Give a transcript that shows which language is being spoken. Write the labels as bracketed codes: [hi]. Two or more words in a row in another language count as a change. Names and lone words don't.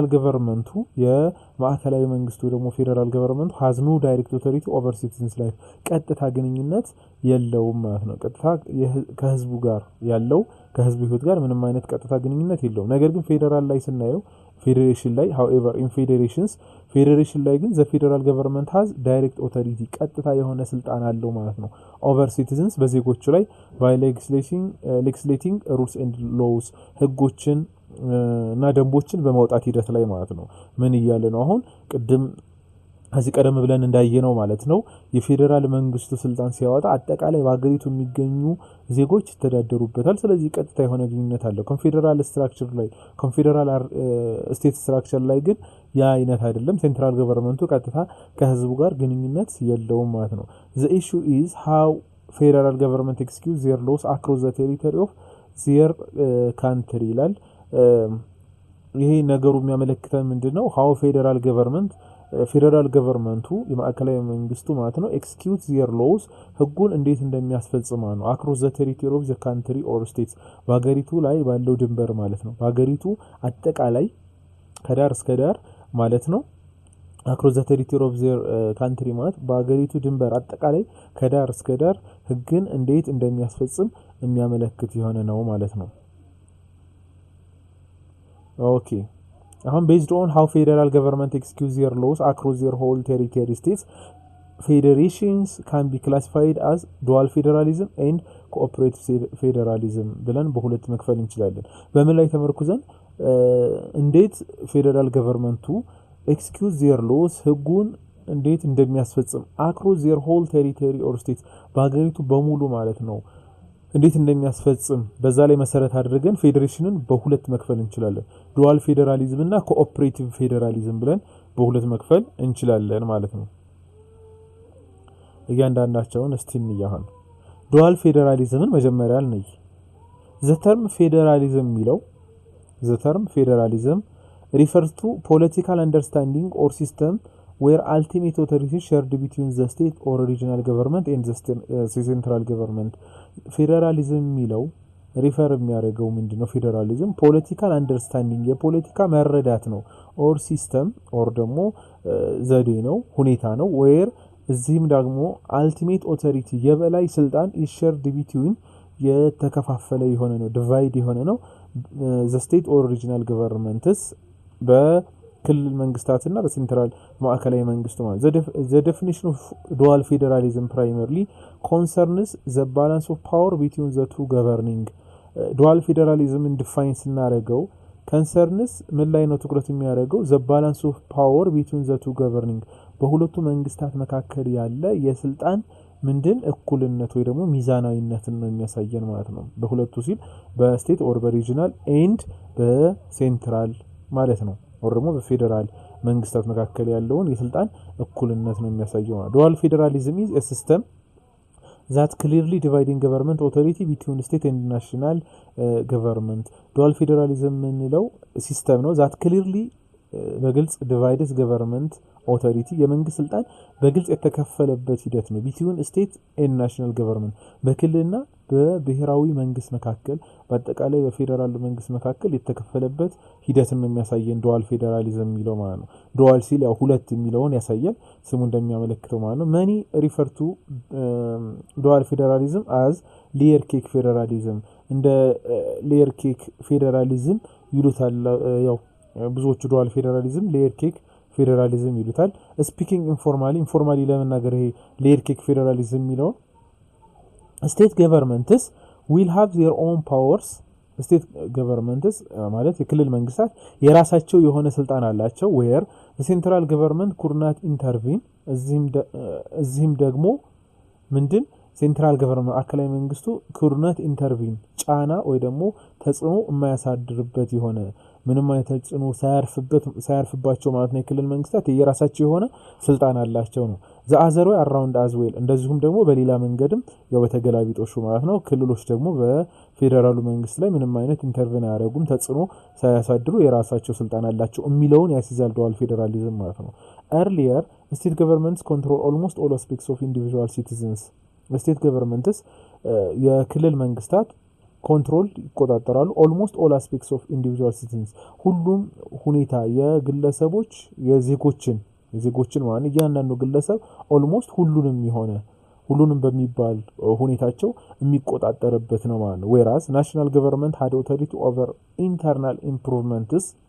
[en] ገቨርንመንቱ [am] የማዕከላዊ መንግስቱ ደግሞ [en] federal government has no direct authority over citizens life [am] ቀጥታ ግንኙነት የለውም ማለት ነው። ቀጥታ ከህዝቡ ጋር ያለው ከህዝቡ ህይወት ጋር ምንም አይነት ቀጥታ ግንኙነት የለውም። ነገር ግን ፌዴራል ላይ ስናየው ፌዴሬሽን ላይ [en] however in [am] ፌዴሬሽን ላይ ግን [en] the federal government has direct authority [am] ቀጥታ የሆነ ስልጣን አለው ማለት ነው [en] over citizens [am] በዜጎቹ ላይ [en] by legislating rules and laws [am] ህጎችን እና ደንቦችን በማውጣት ሂደት ላይ ማለት ነው። ምን እያለ ነው አሁን? ቅድም ከዚህ ቀደም ብለን እንዳየነው ማለት ነው የፌዴራል መንግስቱ ስልጣን ሲያወጣ አጠቃላይ በሀገሪቱ የሚገኙ ዜጎች ይተዳደሩበታል። ስለዚህ ቀጥታ የሆነ ግንኙነት አለው። [en] confederal structure [am] ላይ [en] confederal state structure [am] ላይ ግን ያ አይነት አይደለም። [en] central government [am] ቀጥታ ከህዝቡ ጋር ግንኙነት የለውም ማለት ነው። [en] the issue is how federal government executes their laws across the territory of their country [am] ይላል። ይሄ ነገሩ የሚያመለክተን ምንድነው? [en] how federal government federal government [am] የማዕከላዊ መንግስቱ ማለት ነው [en] execute their laws [am] ህጉን እንዴት እንደሚያስፈጽማ ነው። [en] across the territory of the country or states [am] በሀገሪቱ ላይ ባለው ድንበር ማለት ነው። በሀገሪቱ አጠቃላይ ከዳር እስከ ዳር ማለት ነው። [en] across the territory of their country [am] ማለት በሀገሪቱ ድንበር አጠቃላይ ከዳር እስከ ዳር ህግን እንዴት እንደሚያስፈጽም የሚያመለክት የሆነ ነው ማለት ነው። [en] ኦኬ አሁን based on how federal government executes their laws across their whole territory states federations can be classified as dual federalism and cooperative federalism [am] ብለን በሁለት መክፈል እንችላለን። በምን ላይ ተመርኩዘን እንዴት [en] federal government execute their laws [am] ህጉን እንዴት እንደሚያስፈጽም [en] across their whole territory or states [am] በሀገሪቱ በሙሉ ማለት ነው እንዴት እንደሚያስፈጽም በዛ ላይ መሰረት አድርገን ፌዴሬሽንን በሁለት መክፈል እንችላለን። [en] dual federalism [am] እና [en] cooperative federalism [am] ብለን በሁለት መክፈል እንችላለን ማለት ነው። እያንዳንዳቸውን እስቲ እንያሃን። [en] dual federalism [am] መጀመሪያ እንይ። [en] the term federalism የሚለው the term federalism refers to political understanding or system where ultimate authority shared between the state or regional government and the central government [am] ፌዴራሊዝም የሚለው ሪፈር የሚያደርገው ምንድነው? ፌዴራሊዝም [en] political understanding [am] የፖለቲካ መረዳት ነው። [en] or system or [am] ደግሞ ዘዴ ነው፣ ሁኔታ ነው። ዌር እዚህም ደግሞ [en] ultimate authority [am] የበላይ ስልጣን [en] is shared between [am] የተከፋፈለ የሆነ ነው፣ ዲቫይድ የሆነ ነው። [en] the state or regional governments [am] በክልል መንግስታትና በሴንትራል ማዕከላዊ መንግስት ማለት [en] the definition of dual federalism primarily concerns the balance of power between the two governing dual federalism define ስናደርገው concerns [am] ምን ላይ ነው ትኩረት የሚያደርገው? [en] the balance of power between the two governing [am] በሁለቱ መንግስታት መካከል ያለ የስልጣን ምንድን እኩልነት ወይ ደግሞ ሚዛናዊነትን ነው የሚያሳየን ማለት ነው። በሁለቱ ሲል በስቴት ኦር በሪጂናል ኤንድ በሴንትራል ማለት ነው። or ደግሞ በፌዴራል መንግስታት መካከል ያለውን የስልጣን እኩልነት ነው የሚያሳየው። [en] dual federalism is a system that clearly dividing government authority between state and national government dual federalism [am] የምንለው ሲስተም ነው [en] that clearly [am] በግልጽ [en] divides government authority [am] የመንግስት ስልጣን በግልጽ የተከፈለበት ሂደት ነው። [en] between state and national [am] government በክልልና በብሔራዊ መንግስት መካከል በአጠቃላይ በፌዴራል መንግስት መካከል የተከፈለበት ሂደትን ነው የሚያሳየን [en] dual federalism [am] የሚለው ማለት ነው። ዱዋል ሲል ያው ሁለት የሚለውን ያሳያል ስሙ እንደሚያመለክተው ማለት ነው። [en] many refer to dual federalism as layer cake federalism [am] እንደ [en] layer cake federalism [am] ይሉታል። ያው ብዙዎቹ [en] dual federalism layer cake federalism [am] ይሉታል። [en] speaking informally [am] ለመናገር ይሄ [en] layer cake federalism [am] የሚለው [en] state governments will have their own powers state governments [am] ማለት የክልል መንግስታት የራሳቸው የሆነ ስልጣን አላቸው። [en] where central government couldn't intervene [am] እዚህም ደግሞ ምንድን [en] central government አከላይ [am] መንግስቱ [en] couldn't intervene [am] ጫና ወይ ደግሞ ተጽዕኖ የማያሳድርበት የሆነ ምንም አይነት ተጽዕኖ ሳያርፍባቸው ማለት ነው። የክልል መንግስታት የራሳቸው የሆነ ስልጣን አላቸው ነው። [en] the other way around as well [am] እንደዚሁም ደግሞ በሌላ መንገድም ያው በተገላቢጦሹ ማለት ነው። ክልሎች ደግሞ በፌዴራሉ መንግስት ላይ ምንም አይነት ኢንተርቪን አያደርጉም፣ ተጽዕኖ ሳያሳድሩ የራሳቸው ስልጣን አላቸው የሚለውን ያስይዛል ዱዋል ፌዴራሊዝም ማለት ነው። [en] earlier state governments control almost all aspects of individual citizens state governments [am] የክልል መንግስታት ኮንትሮል ይቆጣጠራሉ። [en] almost all aspects of individual citizens [am] ሁሉም ሁኔታ የግለሰቦች የዜጎችን ማለት እያንዳንዱ ግለሰብ ኦልሞስት ሁሉንም በሚባል ሁኔታቸው የሚቆጣጠርበት ነው ማለት ነው። [en] whereas national government had authority over internal improvements